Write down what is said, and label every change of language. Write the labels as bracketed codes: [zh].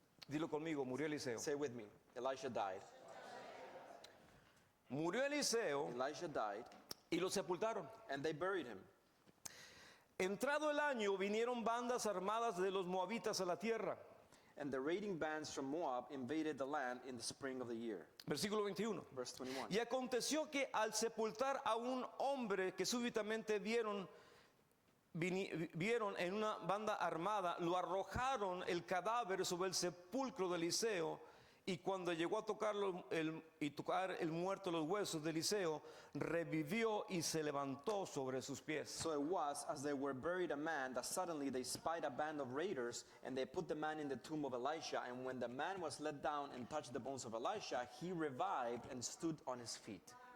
[es] Dilo conmigo, murió Eliseo. [en] Say with me. Elisha died. [es] Murió Eliseo [en] Elisha died, [es] y lo sepultaron. [en] and they buried him. [es] Entrado el año, vinieron bandas armadas de los moabitas a la tierra. [en] And the raiding bands from Moab invaded the land in the spring of the year. [es] Versículo 21. [en] Verse 21. [es] Y aconteció que al sepultar a un hombre que súbitamente vieron en una banda armada, lo arrojaron el cadáver sobre el sepulcro de Eliseo Y cuando llegó a tocarlo y tocar el muerto los huesos de Eliseo, revivió y se levantó sobre sus pies. [en] So it was, as they were buried a man, that suddenly they spied a band of raiders, and they put the man in the tomb of Elisha. And when the man was let down and touched the bones of Elisha, he revived and stood on his feet.